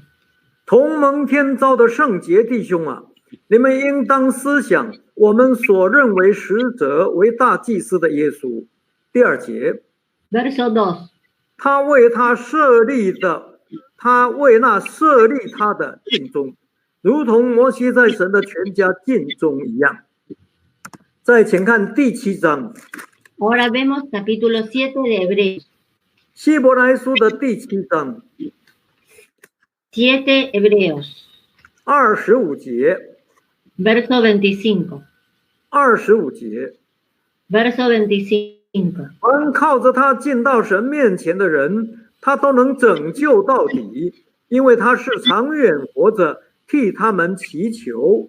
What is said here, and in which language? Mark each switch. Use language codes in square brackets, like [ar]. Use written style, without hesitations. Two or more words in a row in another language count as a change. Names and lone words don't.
[zh] 同蒙天召的圣洁弟兄啊，你们应当思想我们所认为使者为大祭司的耶稣。第2节。 [es] Verso 2. [zh] 他为那设立他的尽忠，如同摩西在神的全家尽忠一样。再请看第7章。 [es] Ahora vemos capítulo 7 de Hebreos. [zh] 希伯来书的第7章。 [es] 7 Hebreos. [zh] 25节。 [es] Verso 25. [zh] 25节。 [es] Verso 25. [zh] 凡靠着他进到神面前的人，他都能拯救到底，因为他是长远活着，替他们祈求。